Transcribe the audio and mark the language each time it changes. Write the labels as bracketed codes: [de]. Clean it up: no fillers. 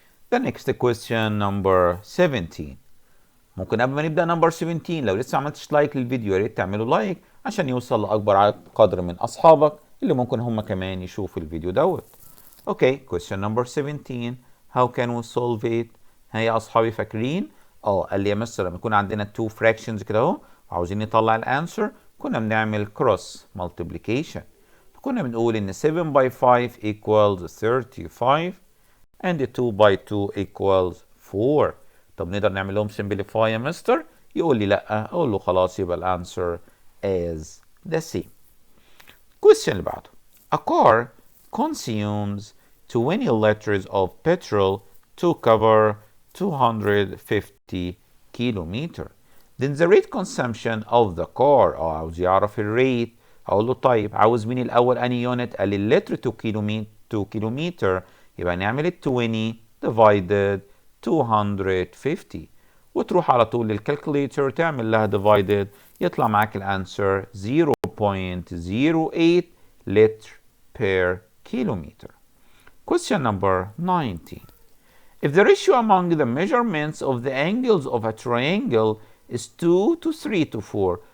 [en] The next question number 17. [ar] ممكن قبل ما نبدأ نمبر 17 لو لسه ما عملتش لايك للفيديو يا ريت تعملوا لايك عشان يوصل لأكبر قدر من أصحابك اللي ممكن هم كمان يشوفوا الفيديو دوت. [en] Okay, question number 17. How can we solve it؟ [ar] ها يا أصحابي فاكرين؟ قال لي يا مستر لما يكون عندنا two fractions كده اهو وعاوزين نطلع الانسر كنا بنعمل cross multiplication. فكنا بنقول إن [en] 7 by 5 equals 35 and 2 by 2 equals 4. [ar] طب نقدر نعمل لهم simplify يا مستر؟ يقول لي لا. اقول له خلاص يبقى الانسر as the same. question اللي بعده. [en] A car consumes 20 liters of petrol to cover 250 kilometer. Then the rate consumption of the car. [ar] عاوز يعرف الريت. اقول له طيب عاوز مين الاول اني يونت؟ قال لي اللتر 2 كيلومتر. يبقى نعمل ال 20 divided 250 وتروح على طول للكالكوليتر تعمل لها divided يطلع معاك الانسر 0.08 liter per kilometer. [en] Question number 19. If the ratio among the measurements of the angles of a triangle is 2 to 3 to 4.